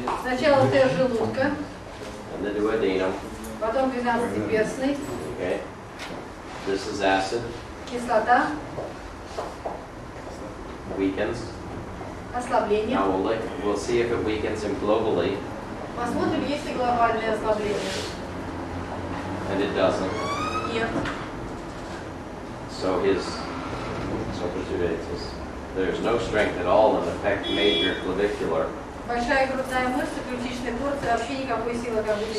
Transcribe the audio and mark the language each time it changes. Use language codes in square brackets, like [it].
[ru] Сначала тест желудка, [en] and the duodenum. [ru] потом 12-перстный, [en] Okay. This is acid. [ru] кислота, [en] Weakens. [ru] ослабление. [en] Now we'll see if it weakens him globally, [ru] Посмотрим, есть ли глобальное ослабление. [en] and it doesn't. [ru] Нет. [en] So there's no strength at all in the major clavicular. [ru] Большая грудная мышца, ключичная порция, вообще никакой силы как будто